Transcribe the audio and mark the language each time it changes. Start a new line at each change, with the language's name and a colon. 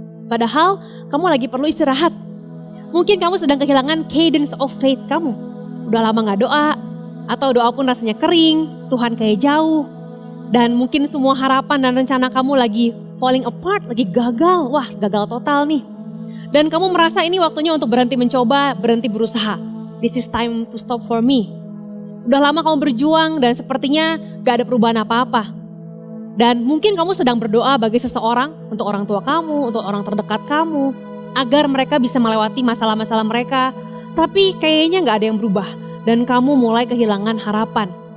Indonesian: Padahal kamu lagi perlu istirahat. Mungkin kamu sedang kehilangan cadence of faith kamu. Udah lama gak doa, atau doa pun rasanya kering, Tuhan kayak jauh. Dan mungkin semua harapan dan rencana kamu lagi
English: falling apart,
Indonesian: lagi gagal. Wah, gagal total nih. Dan kamu merasa ini waktunya untuk berhenti mencoba, berhenti berusaha.
English: This is time to stop for me.
Indonesian: Udah lama kamu berjuang dan sepertinya gak ada perubahan apa-apa. Dan mungkin kamu sedang berdoa bagi seseorang, untuk orang tua kamu, untuk orang terdekat kamu, agar mereka bisa melewati masalah-masalah mereka. Tapi kayaknya gak ada yang berubah dan kamu mulai kehilangan harapan.